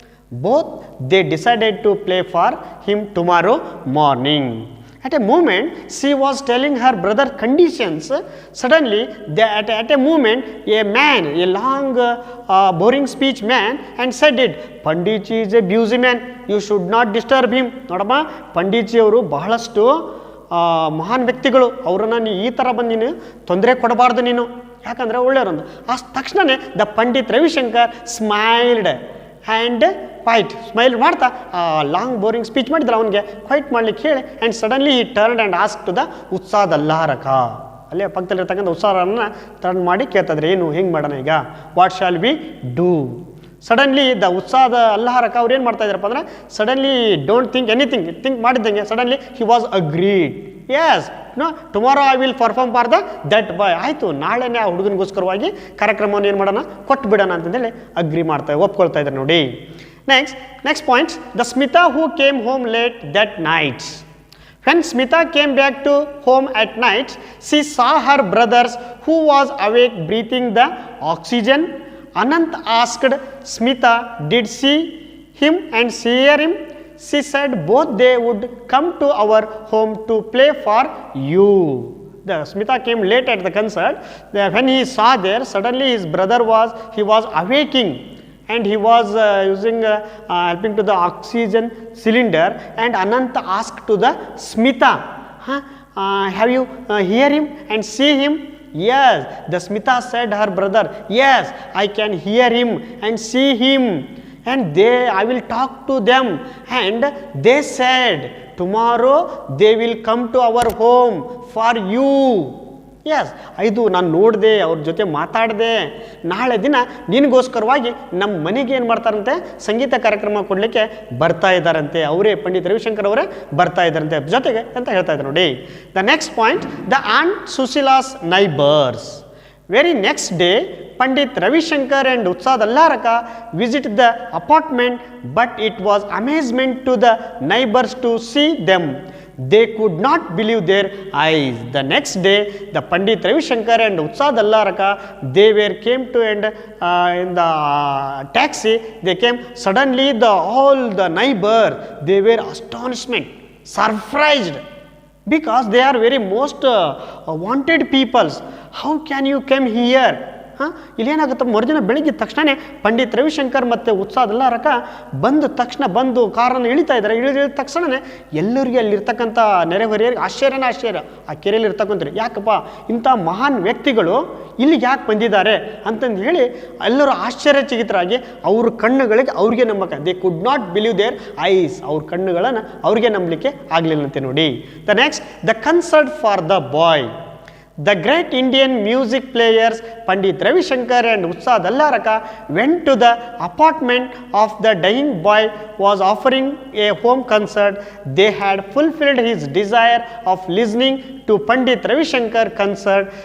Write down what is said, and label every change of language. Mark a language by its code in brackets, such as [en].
[en] Both they decided to play for him tomorrow morning. At a moment, she was telling her brother conditions. Suddenly, at a moment, a man, a long, boring speech man, and said it, Panditji is a busy man, you should not disturb him. [kn] ನೋಡಮ್ಮ, ಪಂಡಿತ್ಜಿ ಅವರು ಬಹಳಷ್ಟು ಮಹಾನ್ ವ್ಯಕ್ತಿಗಳು, ಅವರನ್ನು ನೀ ಈ ಥರ ಬಂದು ನೀನು ತೊಂದರೆ ಕೊಡಬಾರ್ದು ನೀನು, ಯಾಕಂದರೆ ಒಳ್ಳೆಯವರೊಂದು. ಆ ತಕ್ಷಣವೇ the Pandit Ravishankar smiled and quite smile ಮಾಡ್ತಾ ಲಾಂಗ್ ಬೋರಿಂಗ್ ಸ್ಪೀಚ್ ಮಾಡಿದ್ರೆ ಅವನಿಗೆ ಕ್ವೈಟ್ ಮಾಡ್ಲಿಕ್ಕೆ ಹೇಳಿ. ಆ್ಯಂಡ್ ಸಡನ್ಲಿ ಈ turn and ask to the Ustad Allarakha, ಅಲ್ಲೇ ಪಕ್ಕದಲ್ಲಿರ್ತಕ್ಕಂಥ ಉತ್ಸಾಹರನ್ನು ಟರ್ನ್ ಮಾಡಿ ಕೇಳ್ತಿದ್ರೆ, ಏನು ಹೆಂಗೆ ಮಾಡೋಣ ಈಗ, what shall we do? Suddenly the ಉತ್ಸಾಹದ ಅಲ್ಲಾರಕ ಅವ್ರು ಏನು ಮಾಡ್ತಾ ಇದ್ದಾರಪ್ಪ ಅಂದರೆ, suddenly don't think anything, think ಮಾಡಿದ್ದಂಗೆ suddenly he was agreed. S, no, tomorrow I will perform for that boy. ಆಯಿತು, ನಾಳೆನೇ ಆ ಹುಡುಗನಿಗೋಸ್ಕರವಾಗಿ ಕಾರ್ಯಕ್ರಮವನ್ನು ಏನು ಮಾಡೋಣ, ಕೊಟ್ಟು ಬಿಡೋಣ ಅಂತಂದೇಳಿ ಅಗ್ರಿ ಮಾಡ್ತಾ ಒಪ್ಕೊಳ್ತಾ ಇದ್ದಾರೆ ನೋಡಿ. [en] Next point, the Smita who came home late that night. When Smita came back to home at night, she saw her brothers who was awake breathing the oxygen. Anant asked Smita, did she him and she hear him? She said both they would come to our home to play for you. The Smita came late at the concert. When he saw there, suddenly his brother was awaking. And he was helping to the oxygen cylinder, and Ananta asked to the Smita, have you hear him and see him? Yes, the Smita said her brother, yes, I can hear him and see him, and I will talk to them. And they said, tomorrow they will come to our home for you. [kn] S, ಇದು ನಾನು ನೋಡಿದೆ, ಅವ್ರ ಜೊತೆ ಮಾತಾಡಿದೆ, ನಾಳೆ ದಿನ ನಿನಗೋಸ್ಕರವಾಗಿ ನಮ್ಮ ಮನೆಗೆ ಏನು ಮಾಡ್ತಾರಂತೆ, ಸಂಗೀತ ಕಾರ್ಯಕ್ರಮ ಕೊಡಲಿಕ್ಕೆ ಬರ್ತಾ ಇದ್ದಾರಂತೆ, ಅವರೇ ಪಂಡಿತ್ ರವಿಶಂಕರ್ ಅವರೇ ಬರ್ತಾ ಇದ್ದಾರಂತೆ ಜೊತೆಗೆ ಅಂತ ಹೇಳ್ತಾ ಇದ್ದಾರೆ ನೋಡಿ. [en] The next point, the aunt Sushila's neighbours. Very next day, Pandit Ravi Shankar and Utsad Allaraka visited the apartment, but it was amazement to the neighbors to see them. They could not believe their eyes. The next day, the Pandit Ravi Shankar and Utsad Allaraka, they came to and in the taxi, they came. Suddenly, all the neighbors, they were astonishment, surprised, because they are very most wanted peoples. How can you come here? [kn] ಇಲ್ಲೇನಾಗುತ್ತೆ, ಮರುದಿನ ಬೆಳಿಗ್ಗೆ ತಕ್ಷಣ ಪಂಡಿತ್ ರವಿಶಂಕರ್ ಮತ್ತು ಉತ್ಸಾದ್ ಅಲ್ಲಾರಕ ಬಂದು ಕಾರನ್ನು ಇಳಿತಾ ಇದ್ದಾರೆ. ಇಳಿದ ತಕ್ಷಣ ಎಲ್ಲರಿಗೆ ಅಲ್ಲಿರ್ತಕ್ಕಂಥ ನೆರೆಹೊರೆಯರಿಗೆ ಆಶ್ಚರ್ಯ, ಆ ಕೆರೆಯಲ್ಲಿ ಇರ್ತಕ್ಕಂಥ ಯಾಕಪ್ಪ ಇಂಥ ಮಹಾನ್ ವ್ಯಕ್ತಿಗಳು ಇಲ್ಲಿಗೆ ಯಾಕೆ ಬಂದಿದ್ದಾರೆ ಅಂತಂದು ಹೇಳಿ ಎಲ್ಲರೂ ಆಶ್ಚರ್ಯಚಕಿತರಾಗಿ ಅವ್ರ ಕಣ್ಣುಗಳಿಗೆ ಅವ್ರಿಗೆ ನಂಬಕ್ಕೆ, they could not believe there ice, ಅವ್ರ ಕಣ್ಣುಗಳನ್ನು ಅವ್ರಿಗೆ ನಂಬಲಿಕ್ಕೆ ಆಗಲಿಲ್ಲಂತೆ ನೋಡಿ. [en] The next, the concert for the boy. The great Indian music players Pandit Ravi Shankar and Utsad Allaraka went to the apartment of the dying boy was offering a home concert. They had fulfilled his desire of listening to Pandit Ravi Shankar concert.